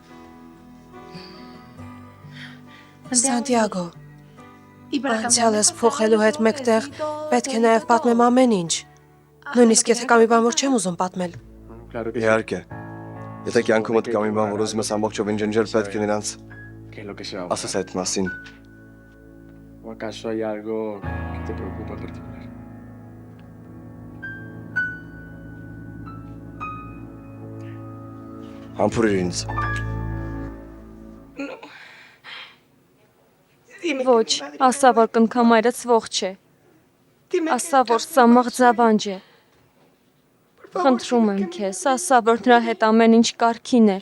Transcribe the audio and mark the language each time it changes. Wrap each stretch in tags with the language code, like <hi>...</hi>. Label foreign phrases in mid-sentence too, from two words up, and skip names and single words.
<hy>Սանտիագո։ Անցյալս փոխելու հետ մեկտեղ պետք է նաև պատմեմ ամեն ինչ։ Նույնիսկ եթե կամի բան որ չեմ ուզում պատմել։ Իհարկե։ Եթե կյանքումդ կա մի բան, որ ուզում ես ամբողջովին ջնջել, պետք է նրանց ասես այդ մասին։</hy> <es>¿O acaso hay algo que te preocupa en particular?</es> <hy>Համբուրիր ինձ։ Ոչ, ասա որ կնքամայրս ողջ է։ Ասա որ սա մղձավանջ է։ Խնդրում եմ քեզ, ասա որ նրա հետ ամեն ինչ կարգին է։</hy>